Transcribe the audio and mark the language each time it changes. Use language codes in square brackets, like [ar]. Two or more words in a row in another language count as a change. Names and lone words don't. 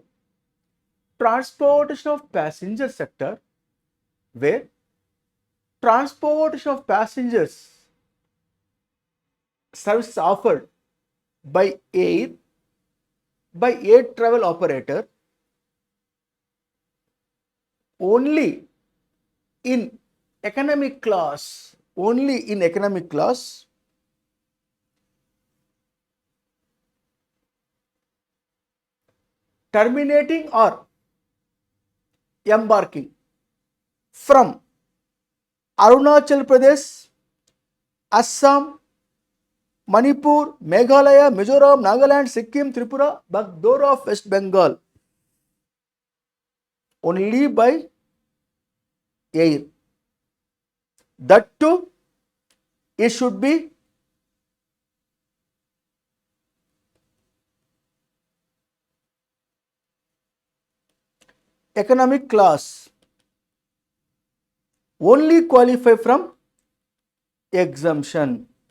[en] Transportation of passenger sector, where transportation of passengers services offered by air travel operator only in economic class, terminating or embarking from Arunachal Pradesh, Assam, Manipur, Meghalaya, Mizoram, Nagaland, Sikkim, Tripura, Bagdora of West Bengal only by air. That too, it should be economic class, only qualify from exemption.